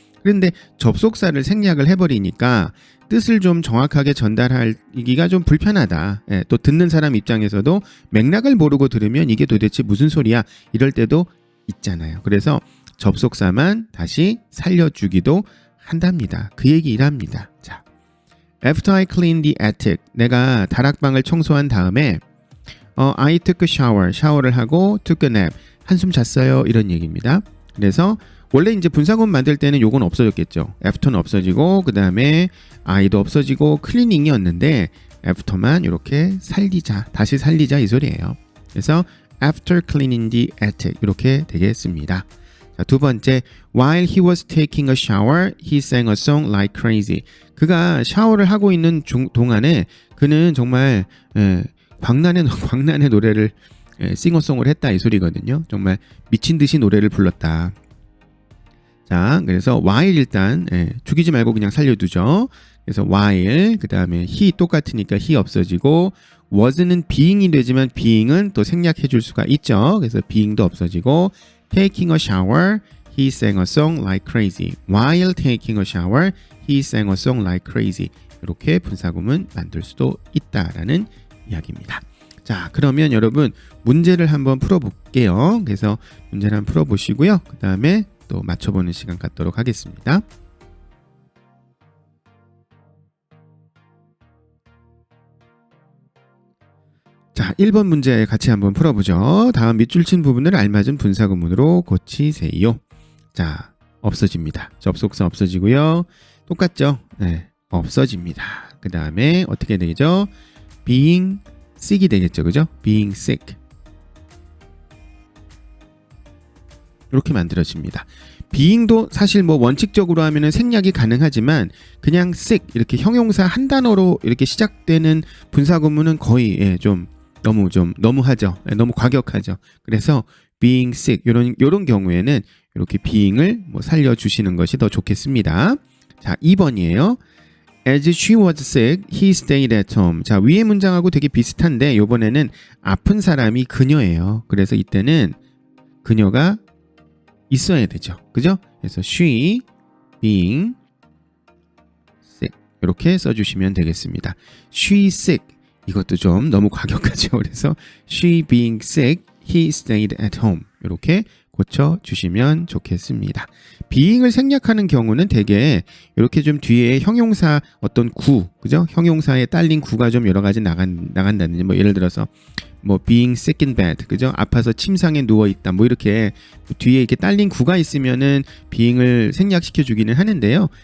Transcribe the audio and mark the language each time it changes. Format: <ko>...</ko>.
<ko>그런데 접속사를 생략을 해버리니까 뜻을 좀 정확하게 전달하기가 좀 불편하다. 또 듣는 사람 입장에서도 맥락을 모르고 들으면 이게 도대체 무슨 소리야? 이럴 때도 있잖아요. 그래서 접속사만 다시 살려주기도 한답니다. 그 얘기랍니다.</ko> <en>자, After I cleaned the attic,</en> <ko>내가 다락방을 청소한 다음에</ko> <en>I took a shower,</en> <ko>샤워를 하고</ko> <en>took a nap,</en> <ko>한숨 잤어요. 이런 얘기입니다. 그래서 원래 이제 분사구문 만들 때는 요건 없어졌겠죠. after는 없어지고 그 다음에 I도 없어지고 cleaning이었는데 after만 이렇게 다시 살리자 이 소리예요.</ko> <en>그래서 After cleaning the attic</en> <ko>이렇게 되겠습니다. 자, 두 번째,</ko> <en>While he was taking a shower, he sang a song like crazy.</en> <ko>그가 샤워를 하고 있는 동안에 그는 정말 광란의 노래를 싱어송을 했다 이 소리거든요. 정말 미친 듯이 노래를 불렀다. 자, 그래서 while 일단 죽이지 말고 그냥 살려두죠. 그래서 while 그 다음에 he 똑같으니까 he 없어지고 was는 being이 되지만 being은 또 생략해 줄 수가 있죠. 그래서 being도 없어지고</ko> <en>taking a shower, he sang a song like crazy. While taking a shower, he sang a song like crazy.</en> <ko>이렇게 분사구문 만들 수도 있다라는 이야기입니다. 자, 그러면 여러분 문제를 한번 풀어볼게요. 그래서 문제를 한번 풀어보시고요. 그 다음에 또 맞춰보는 시간 갖도록 하겠습니다. 자, 1번 문제 같이 한번 풀어보죠. 다음 밑줄 친 부분을 알맞은 분사구문으로 고치세요. 자, 없어집니다. 접속사 없어지고요. 똑같죠? 네, 없어집니다. 그 다음에 어떻게 되죠? being sick이 되겠죠. 그죠? being sick. 이렇게 만들어집니다. being도 사실 뭐 원칙적으로 하면은 생략이 가능하지만 그냥 sick 이렇게 형용사 한 단어로 이렇게 시작되는 분사구문은 거의 너무하죠. 너무 과격하죠. 그래서 being sick 요런 경우에는 이렇게 being을 뭐 살려주시는 것이 더 좋겠습니다. 자, 2번이에요.</ko> <en>As she was sick, he stayed at home.</en> <ko>자, 위의 문장하고 되게 비슷한데 이번에는 아픈 사람이 그녀예요. 그래서 이때는 그녀가 있어야 되죠. 그죠? 그래서 she being sick 이렇게 써주시면 되겠습니다. She sick 이것도 좀 너무 과격하죠.</ko> <en>그래서 she being sick, he stayed at home</en> <ko>이렇게 고쳐주시면 좋겠습니다. being을 생략하는 경우는 대개 이렇게 좀 뒤에 형용사 어떤 구, 그죠? 형용사에 딸린 구가 좀 여러 가지 나간다든지 뭐 예를 들어서 뭐</ko> <en>being sick in bed,</en> <ko>그죠? 아파서 침상에 누워 있다. 뭐 이렇게 뒤에 이렇게 딸린 구가 있으면은 being을 생략시켜 주기는 하는데요.</ko>